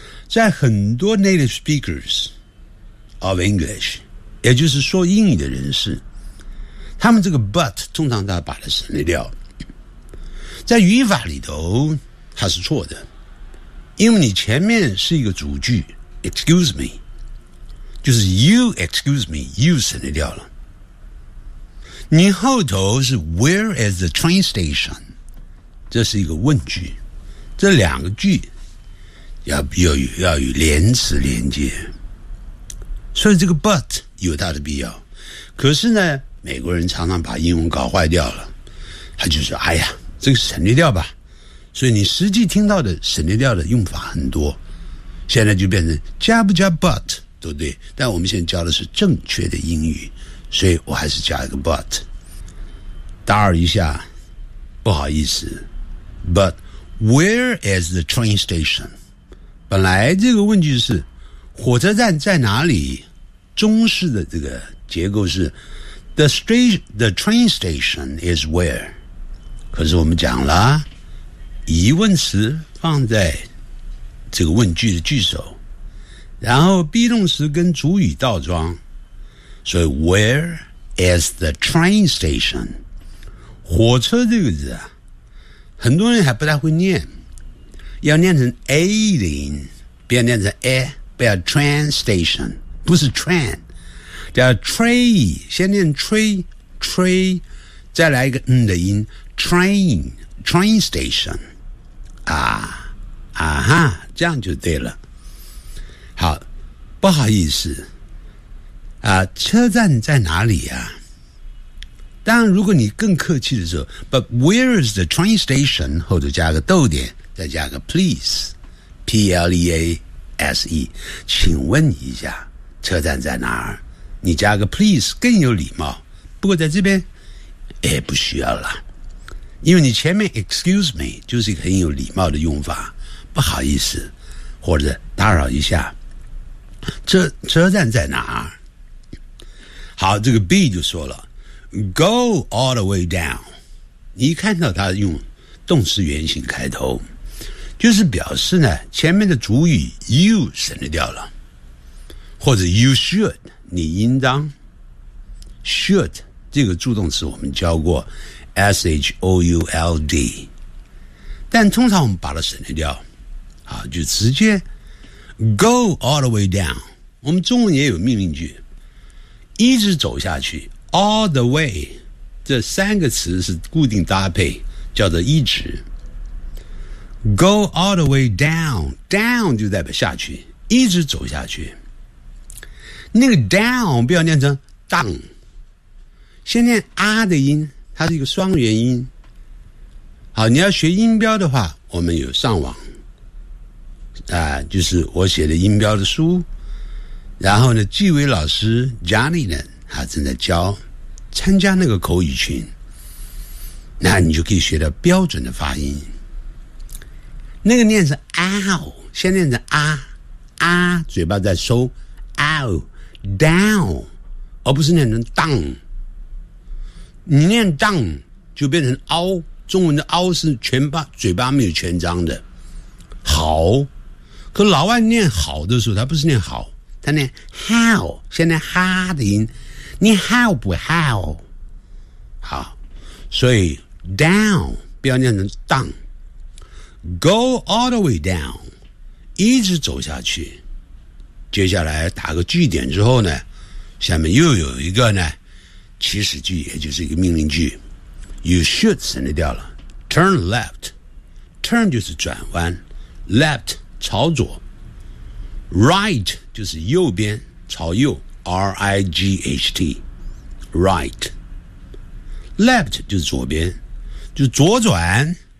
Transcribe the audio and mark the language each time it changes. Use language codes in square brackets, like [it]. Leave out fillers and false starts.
[zh] 在很多 native speakers of English，也就是说英语的人士，他们这个 but 通常都要把它省略掉。在语法里头它是错的，因为你前面是一个主句 excuse me， 就是 you excuse me， you 省略掉了。 [en] 你后头是 Where is the train station？ [zh] 这是一个问句，这两个句要有连词连接，所以这个 but 有它的必要。可是呢，美国人常常把英文搞坏掉了，他就说：“哎呀，这个省略掉吧。” 所以你实际听到的省略掉的用法很多，现在就变成加不加 but 都对，但我们现在教的是正确的英语。所以我还是加一个 but， 打扰一下，不好意思。 [en] But where is the train station？ [zh] 本来这个问句是火车站在哪里？中式的这个结构是 the train station is where。可是我们讲了，疑问词放在这个问句的句首，然后 be 动词跟主语倒装。 [en] 所以 where is the train station？ [zh] 火车这个字啊，很多人还不太会念，要念成 a 零，不要念成 a， 不要 train station，不是 train， 叫 tray， 先念 tray， 再来一个嗯的音 train station， 啊啊哈，这样就对了。好，不好意思。啊，车站在哪里啊？当然，如果你更客气的时候 ， But where is the train station？后头加个逗点，再加个 please，P-L-E-A-S-E， 请问一下，车站在哪儿？你加个 please 更有礼貌。不过在这边，哎，不需要了，因为你前面 excuse me 就是一个很有礼貌的用法，不好意思，或者打扰一下。车站在哪儿？好，这个 B 就说了 Go all the way down。你一看到它用动词原形开头，就是表示呢前面的主语 you 省略掉了，或者 you should， 你应当。 should 这个助动词我们教过 S-H-O-U-L-D， 但通常我们把它省略掉，好，就直接 Go all the way down。我们中文也有命令句，一直走下去 all the way，这三个词是固定搭配，叫做一直。 go all the way down， down 就代表下去，一直走下去。那个 down 不要念成 down， 先念 啊 的音，它是一个双元音。好，你要学音标的话，我们有上网，就是我写的音标的书，然后呢，纪伟老师 Johnny 呢，他正在教参加那个口语群，那你就可以学到标准的发音。那个念是 ow， 先念成啊啊，嘴巴在收 ow down，而不是念成 down。你念 down 就变成凹，中文的凹是全巴嘴巴没有全张的。好，可老外念好的时候，他不是念好，他念 how， 先念哈的音，念 how 不 how。好，所以 down 不要念成 down。 [en] Go all the way down，一直走下去。 [zh] 接下来打个句点之后呢，下面又有一个呢祈使句，也就是一个命令句。 You should 省得掉了。 Turn left， turn 就是转弯， left 朝左， right 就是右边，朝右， R-I-G-H-T， right， left 就是左边，就左转。